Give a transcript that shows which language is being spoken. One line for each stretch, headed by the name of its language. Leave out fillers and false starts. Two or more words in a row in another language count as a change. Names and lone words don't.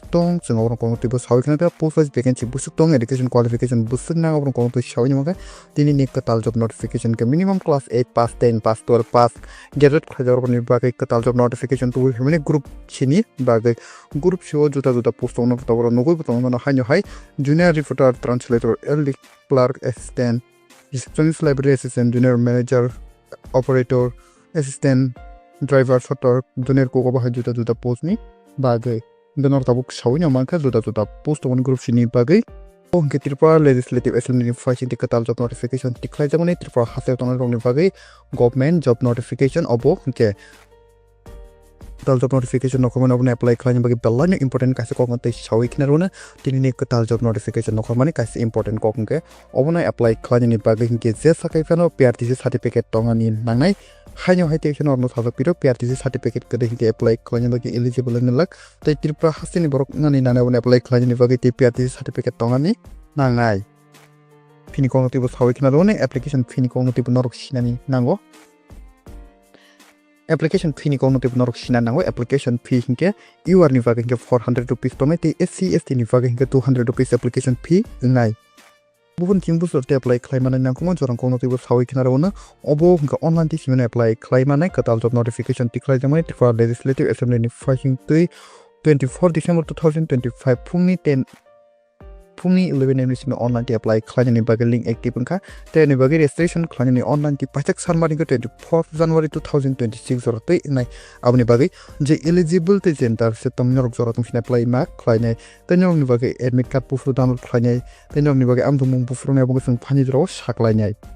Kok Borok: दं जों अरन कोन तिबो साविखना
English: post wise vacancy
Kok Borok: बुसुक दं
English: education qualification
Kok Borok: बुसुक ना अरन कोन तो साविनो माका दिनि ने कताल
English: job notification
Kok Borok: के minimum
English: class 8 pass 10 pass 12 pass
Kok Borok: graduate खजार नि बागै कताल
English: job notification
Kok Borok: तो हमने ग्रुप छिनि बागै ग्रुप शो जुता post दं तबर नगै बतन न हाइनो हाइ
English: junior reporter translator LD clerk assistant receptionist library assistant junior manager operator assistant driver shooter junior
Kok Borok: को बाहाय जुता post नि बागै नर तबुक साविनो मानका जुता
English: post on group
Kok Borok: छिनि बागै ओंके त्रिपुरा
English: legislative assembly
Kok Borok: फाइसिं कताल
English: job notification
Kok Borok: तिखलाय जमने त्रिपुरा हासे तन रंनि बागै
English: government job notification
Kok Borok: अबो के कताल
English: job notification
Kok Borok: नखमन अबने apply खालायनि बागै बेल्लानि important कासे कोन तै साविखना रोना तिनि ने कताल
English: job notification
Kok Borok: नखमनि कासे important कोन के अबने apply खालायनि बागै के जे साकाइफानो
English: PRTC certificate
Kok Borok: तंगानि नांनाय हाइनो हाइटेक्सन अर्नो थाजक पिरो
English: PRTC certificate
Kok Borok: कदे हिंके apply खालायनि बागै eligible नलक तै त्रिपुरा हासेनि बरक नानि नाना अबने apply खालायनि बागै तै
English: PRTC certificate
Kok Borok: तंगानि नांनाय फिनि कोन तिबो साविखना रोने application फिनि कोन तिबो नरक सिनानि नांगो
English: application fee
Kok Borok: ni kono tip norok sina nango application fee hinke
English: you are
Kok Borok: ni bagai
English: 400 rupees
Kok Borok: tome te SC/ST ni bagai 200 rupees
English: application fee
Kok Borok: ngai bubun tim busor te apply khlaimana nangko jorang kono tip sawi khina rona obo hinka online ti simene apply khlaimana katal
English: job notification
Kok Borok: tiklai jamai
English: for legislative assembly
Kok Borok: ni filing 24 December 2025 फुंनि 11 am सिम online ti apply khlaini bagai
English: link active
Kok Borok: angka te ni bagai registration khlaini online ti pajak sanmari 24 January 2026 jorotei nai abni bagai je eligible te center se tamnor jorotung sin apply ma khlaini tenor ni bagai
English: admit card
Kok Borok: pufru download khlaini tenor ni bagai amdumung pufru ne bagai sing phani joro saklainai